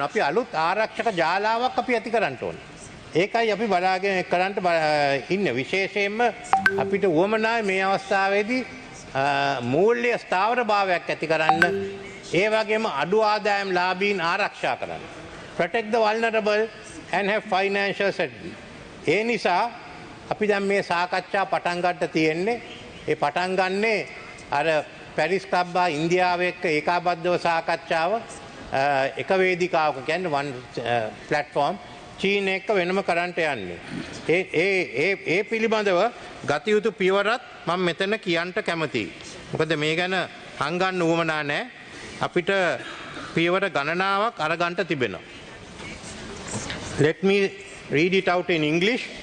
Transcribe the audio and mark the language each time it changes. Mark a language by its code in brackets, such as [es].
[si] අපි අලුත් ආරක්ෂක ජාලාවක් අපි ඇති කරන්න ඕනේ. ඒකයි අපි බලාගෙන කරන්න ඉන්න. විශේෂයෙන්ම අපිට උවමනායි මේ අවස්ථාවේදී මූල්‍ය ස්ථාවර භාවයක් ඇති කරන්න. ඒ වගේම අඩු ආදායම් ලාභීන් ආරක්ෂා කරන්න. [en] Protect the vulnerable and have financial stability. [si] ඒ නිසා අපි දැන් මේ සාකච්ඡා පටන් ගන්න තියෙන්නේ. ඒ පටන් ගන්නේ අර පැරිස් ක්ලබ් හා ඉන්දියාව එක්ක ඒකාබද්ධව සාකච්ඡාව එක වේදිකාවක කියන්නේ [en] one platform [si] චීන එක්ක වෙනම කරන්ට යන්නේ. ඒ පිළිබඳව ගත යුතු පියවරත් මම මෙතන කියන්න කැමතියි. මොකද මේ ගැන හංගන්න උවමනා නැහැ. අපිට පියවර ගණනාවක් අරගන්න තිබෙනවා. [en] Let me read it out in English.